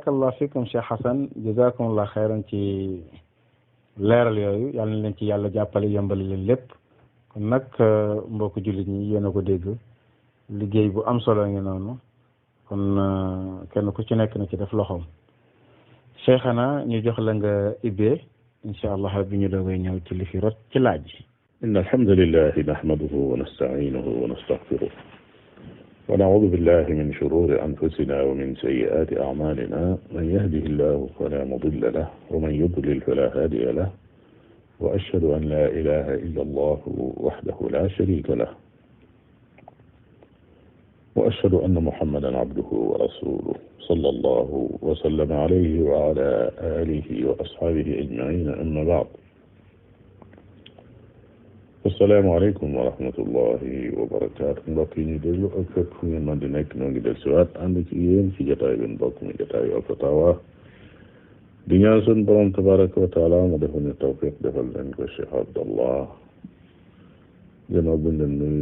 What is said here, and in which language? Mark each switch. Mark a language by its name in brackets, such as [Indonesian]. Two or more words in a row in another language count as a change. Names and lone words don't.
[Arabic] بارك الله فيكم [Wolof] Cheikh Hassan [Arabic] جزاكم الله خيرا [Wolof] ci leeral yooyu yàlla na leen ci yàlla jàppale yombali leen lépp. kon nag mbokk jullit ñi yéen a ko dégg liggéey bu am solo ngi noonu kon kenn ku ci nekk na ci def loxoom. Cheikhana ñu jox la nga ibbee [Arabic] إن شاء الله [Wolof] bi ñu doogay ñëw ci li fi rot ci laaj yi. [Arabic] إن الحمد لله نحمده ونستعينه ونستغفره ونعوذ بالله من شرور أنفسنا ومن سيئات أعمالنا من يهده الله فلا مضل له ومن يضلل فلا هادي له وأشهد أن لا إله إلا الله وحده لا شريك له وأشهد أن محمدا عبده ورسوله صلى الله وسلم عليه وعلى آله وأصحابه أجمعين أما بعد السلام عليكم ورحمة الله وبركاته [Wolof] mbokk yi ñu déglu ak fépp fu ngeen mën di nekk noo ngi del siwaat ànd ci yéen ci jotaay bi mbokk mi jotaayu Al-Fatawa di ñaan sun borom [Arabic] تبارك وتعالى [Wolof] mu defal ñu tawfiq defal leen ko Cheikh Abdallah gannaaw buñ leen